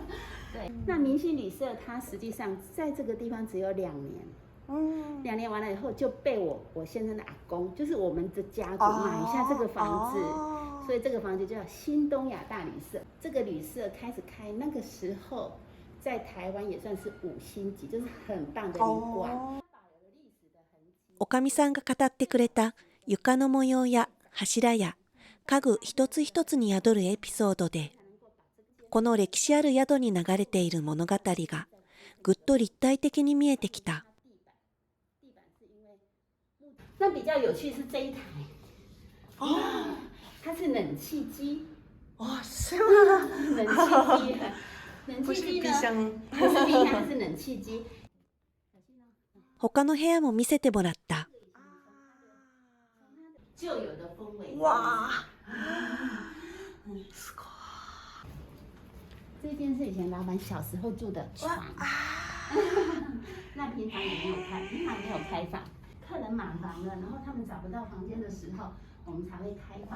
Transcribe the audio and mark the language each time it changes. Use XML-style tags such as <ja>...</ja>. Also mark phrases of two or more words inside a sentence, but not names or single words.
<zh>对，那明星旅社它实际上在这个地方只有2年。2年完了以后就被我先生的阿公，就是我们的家族买下这个房子，所以这个房子就叫新东亚大旅社。这个旅社开始开，那个时候在台湾也算是5星级，就是很棒的旅馆。</zh> <ja>おかみさんが語ってくれた床の模様や柱や家具一つ一つに宿るエピソードで、この歴史ある宿に流れている物語がぐっと立体的に見えてきた。</ja> <zh>那比较有趣是这一台，它是冷气机。是吗？冷气机，冷气机呢？不是冰箱，它是冷气机。</zh> <ja>他の部屋も見せてもらった。</ja> <zh>旧有的风味。哇，这间是以前老板小时候住的床。那平常也没有开，平常没有开放，客人满房了，然后他们找不到房间的时候，我们才会开放。</zh>